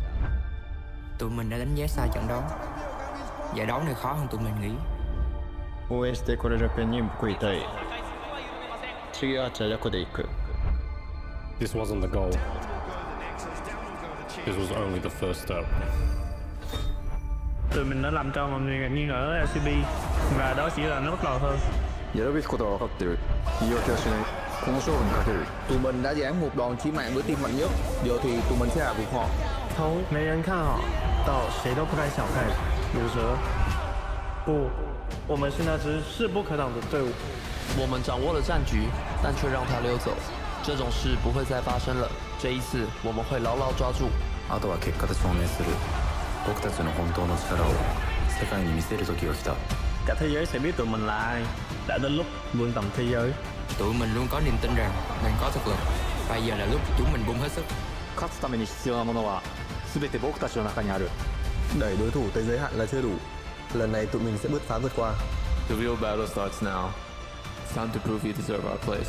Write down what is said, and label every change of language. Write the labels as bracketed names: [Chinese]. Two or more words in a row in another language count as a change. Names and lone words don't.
[Vietnamese] Tụi mình đã đánh giá sai trận đó. Giải đấu này khó hơn tụi mình nghĩ. [Japanese] 応援してくれるペンに報いたい。次はチャリコで行く。 [English] This wasn't the goal. This was only the first step. [Vietnamese] Tụi mình đã làm cho mọi người nghi ngờ LCP và đó chỉ là nó bắt đầu thôi. [Japanese] やるべきことは分かってる。言い訳はしない。この勝負にかける。 [Vietnamese] Tụi mình đã giáng một đòn chí mạng với team mạnh nhất. Giờ thì tụi mình sẽ hạ gục họ. [Chinese] 从没人看好到谁都不该小看鲁蛇。不，我们是那支势不可挡的队伍。我们掌握了战局，但却让他溜走。这种事不会再发生了。这一次我们会牢牢抓住。 [Japanese] あとは結果で証明する僕たちの本当の力を世界に見せる時が来た [Vietnamese] Cả thế giới sẽ biết tụi mình là ai. Đã đến lúc vươn tầm thế giới. Tụi mình luôn có niềm tin rằng mình có thực lực. Bây giờ là lúc chúng mình bung hết sức. [Japanese] 勝つために必要なものは全て僕たちの中にある [Vietnamese] Đẩy đối thủ tới giới hạn là chưa đủ. Lần này tụi mình sẽ bứt phá vượt qua. [English] The real battle starts now. It's time to prove you deserve our place.